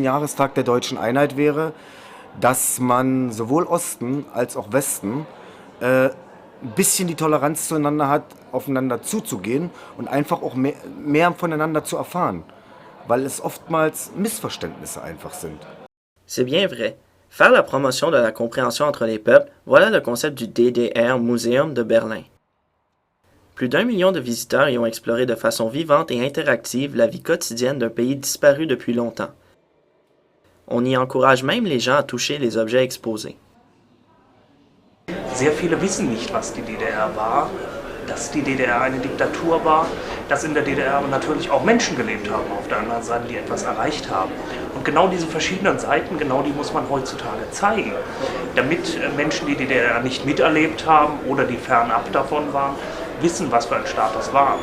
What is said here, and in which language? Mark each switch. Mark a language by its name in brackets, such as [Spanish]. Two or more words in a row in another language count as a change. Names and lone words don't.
[German] Jahrestag der Deutschen Einheit wäre, dass man sowohl Osten als auch Westen ein bisschen die Toleranz zueinander hat, aufeinander zuzugehen und einfach auch mehr voneinander zu erfahren, weil es oftmals Missverständnisse einfach sind. [French] C'est bien vrai. Faire la promotion de la compréhension entre les peuples, voilà le concept du DDR Museum de Berlin. Plus d'1 million de visiteurs y ont exploré de façon vivante et interactive la vie quotidienne d'un pays disparu depuis longtemps. On y encourage même les gens à toucher les objets exposés. [German] Sehr viele wissen nicht, was die DDR war, dass die DDR eine Diktatur war, dass in der DDR aber natürlich auch Menschen gelebt haben auf der anderen Seite, die etwas erreicht haben. Und genau diese verschiedenen Seiten, genau die muss man heutzutage zeigen, damit Menschen, die DDR nicht miterlebt haben oder die fernab davon waren, wissen, was für ein Staat das war.